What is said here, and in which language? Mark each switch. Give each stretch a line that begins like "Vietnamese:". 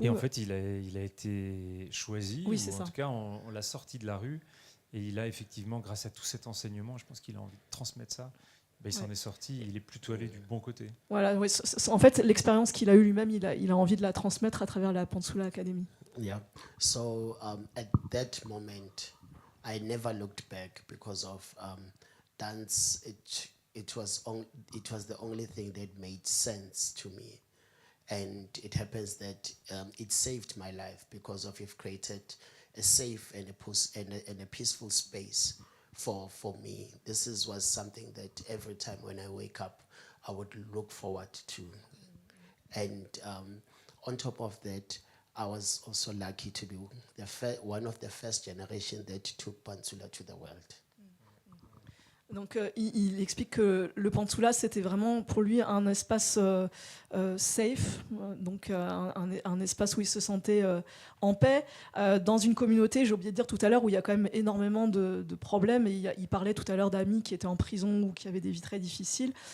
French: Et en fait, il a été choisi, oui, ou en ça. tout cas, on l'a sorti de la rue. Et il a effectivement, grâce à tout cet enseignement, je pense qu'il a envie de transmettre ça. Il s'en est sorti, il est plutôt allé du bon côté. Voilà, oui, en fait, l'expérience qu'il a eue lui-même, il a envie de la transmettre à travers la Pantsula Academy.
English: Yeah. So at that moment, I never looked back because of dance. It was the only thing that made sense to me, and it happens that it saved my life because of you've created a safe and a peaceful space for me. This was something that every time when I wake up, I would look forward to, and on top of that, I was also lucky to be one of the first generation that took pantsula to the world.
French: Donc, il explique que le pantsula, c'était vraiment pour lui un espace safe, donc un espace où il se sentait en paix, dans une communauté, j'ai oublié de dire tout à l'heure, où il y a quand même énormément de problèmes. Et il parlait tout à l'heure d'amis qui étaient en prison ou qui avaient des vies très difficiles.